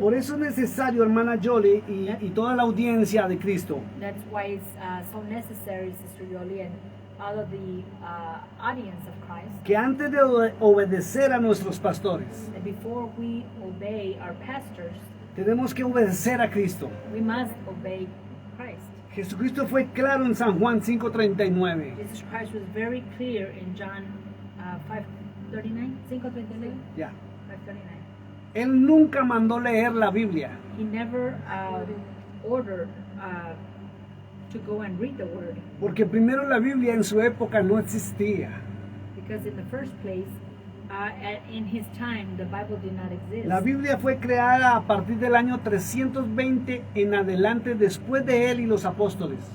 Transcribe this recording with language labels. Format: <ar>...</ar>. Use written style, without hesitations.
<es>Por eso es necesario, hermana Jolie y toda la audiencia de Cristo,</es> <en>That's why it's so necessary, Sister Yoli, and all of the audience of Christ,</en> <es>que antes de obedecer a nuestros pastores,</es> <en>that before we obey our pastors,</en> <es>tenemos que obedecer a Cristo.</es> <en>we must obey Christ.</en> <es>Jesucristo fue claro en San Juan 5:39.</es> <en>Jesus Christ was very clear in John 5:39, 5:39,</en> <es>Ya.</es> <en>5:39.</en> <es>Él nunca mandó leer la Biblia.</es> <en>He never ordered to go and read the word,</en> <es>Porque primero la Biblia en su época no existía.</es> <en>because in the first place, in his time, the Bible did not exist.</en> <es>La Biblia fue creada a partir del año 320 en adelante, después de él y los apóstoles.</es>